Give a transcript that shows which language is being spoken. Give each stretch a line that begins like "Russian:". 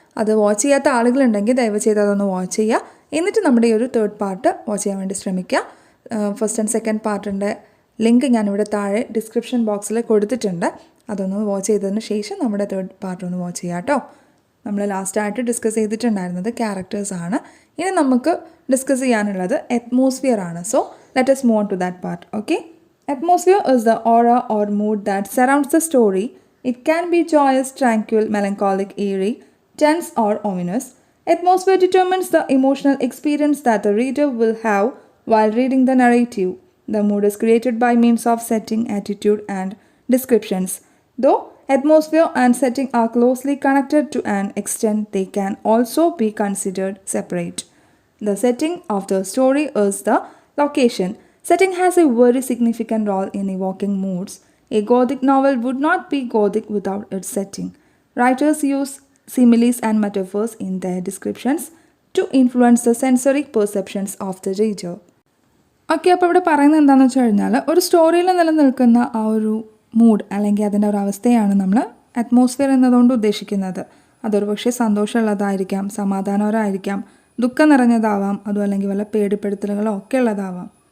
Malayalam: അത് വാച്ച് ചെയ്യാത്ത ആളുകളുണ്ടെങ്കിൽ ദയവ് ചെയ്ത് അതൊന്ന് വാച്ച് ചെയ്യുക. എന്നിട്ട് നമ്മുടെ ഈ ഒരു തേർഡ് പാർട്ട് വാച്ച് ചെയ്യാൻ വേണ്ടി ശ്രമിക്കുക. ഫസ്റ്റ് ആൻഡ് സെക്കൻഡ് പാർട്ടിൻ്റെ ലിങ്ക് ഞാനിവിടെ താഴെ ഡിസ്ക്രിപ്ഷൻ ബോക്സിൽ കൊടുത്തിട്ടുണ്ട്. അതൊന്ന് വാച്ച് ചെയ്തതിന് ശേഷം നമ്മുടെ തേർഡ് പാർട്ട് ഒന്ന് വാച്ച് ചെയ്യാം കേട്ടോ. നമ്മൾ ലാസ്റ്റായിട്ട് ഡിസ്കസ് ചെയ്തിട്ടുണ്ടായിരുന്നത് ക്യാരക്ടേഴ്സാണ്. ഇനി നമുക്ക് ഡിസ്കസ് ചെയ്യാനുള്ളത് അറ്റ്മോസ്ഫിയർ ആണ്.
English: So let us move on to that part. Okay, atmosphere is the aura or mood that surrounds the story. It can be joyous, tranquil, melancholic, eerie, tense or ominous. Atmosphere determines the emotional experience that the reader will have while reading the narrative. The mood is created by means of setting, attitude and descriptions. Though atmosphere and setting are closely connected to an extent, they can also be considered separate. The setting of the story is the location. Setting has a very significant role in evoking moods. A Gothic novel would not be Gothic without its setting. Writers use similes and metaphors in their descriptions to influence the sensory perceptions of the reader.
Malayalam: Okay, അപ്പോൾ ഇവിടെ പറയുന്നത് എന്താണെന്ന് വെച്ച് കഴിഞ്ഞാൽ ഒരു സ്റ്റോറിയിൽ നിലനിൽക്കുന്ന ആ ഒരു മൂഡ് അല്ലെങ്കിൽ അതിൻ്റെ ഒരു അവസ്ഥയാണ് നമ്മൾ അറ്റ്മോസ്ഫിയർ എന്നതുകൊണ്ട് ഉദ്ദേശിക്കുന്നത്. അതൊരു പക്ഷേ സന്തോഷമുള്ളതായിരിക്കാം, സമാധാനപരമായിരിക്കാം, ദുഃഖം നിറഞ്ഞതാവാം, അതും അല്ലെങ്കിൽ വല്ല പേടിപ്പെടുത്തലുകളോ ഒക്കെ ഉള്ളതാവാം.